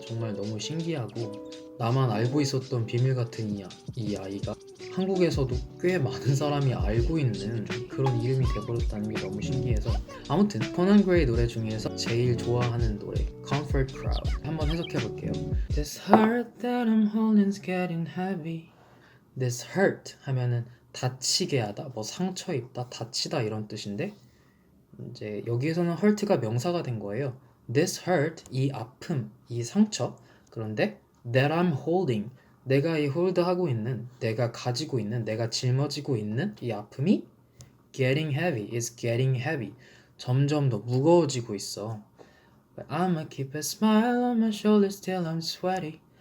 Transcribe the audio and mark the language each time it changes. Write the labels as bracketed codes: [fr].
[ko] 정말 너무 신기하고 나만 알고 있었던 비밀 같은 이 아이가 한국에서도 꽤 많은 사람이 알고 있는 그런 이름이 돼버렸다는 게 너무 신기해서 아무튼 코난 그레이 노래 중에서 제일 좋아하는 노래 Comfort Crowd 한번 해석해볼게요. [en] This heart that I'm holding's getting heavy. This hurt [ko] 하면은 다치게 하다, 뭐 상처 입다, 다치다 이런 뜻인데 이제 여기에서는 hurt가 명사가 된 거예요. [en] This hurt, [ko] 이 아픔, 이 상처. 그런데 [en] that I'm holding, [ko] 내가 이 홀드하고 있는, 내가 가지고 있는, 내가 짊어지고 있는 이 아픔이 [en] getting heavy, is getting heavy. [ko] 점점 더 무거워지고 있어. [en] But I'ma keep a smile on my shoulders till I'm sweaty.